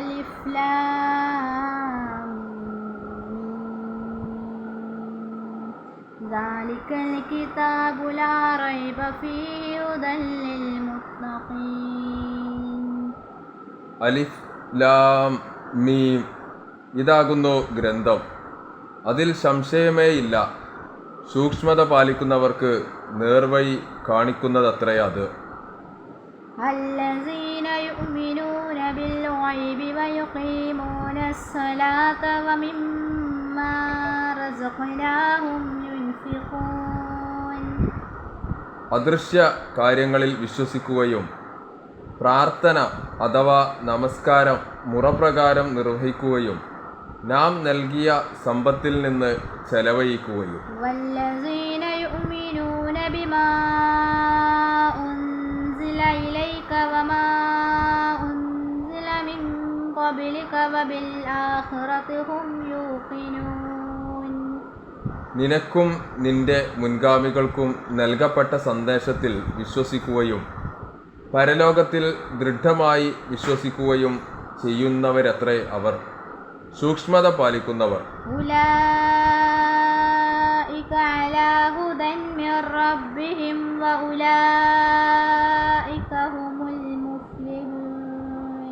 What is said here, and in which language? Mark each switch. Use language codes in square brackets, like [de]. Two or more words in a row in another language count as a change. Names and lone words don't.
[ml] അലിഫ് ലാം മീം, ഇതാകുന്നു ഗ്രന്ഥം, അതിൽ സംശയമേയില്ല. സൂക്ഷ്മത പാലിക്കുന്നവർക്ക് നേർവഴി കാണിക്കുന്നതത്രേ അത്. [ar] الذين يؤمنون بالغيب ويقيمون الصلاة ومما رزقناهم ينفقون. [ml] അദൃശ്യ കാര്യങ്ങളിൽ വിശ്വസിക്കുകയും പ്രാർത്ഥന അഥവാ നമസ്കാരം മുറപ്രകാരം നിർവഹിക്കുകയും നാം നൽകിയ സമ്പത്തിൽ നിന്ന് ചെലവഴിക്കുകയും. [ar] والذين يؤمنون بما أنزل إليك وما أنزل من قبلك وبالآخرة هم يوقنون. [ml] നിനക്കും നിന്റെ മുൻഗാമികൾക്കും നൽകപ്പെട്ട സന്ദേശത്തിൽ വിശ്വസിക്കുകയും പരലോകത്തിൽ ദൃഢമായി വിശ്വസിക്കുകയും ചെയ്യുന്നവരത്രേ അവർ, സൂക്ഷ്മത പാലിക്കുന്നവർ. [ar] أولئك على هدى من ربهم وأولئك هم المفلحون.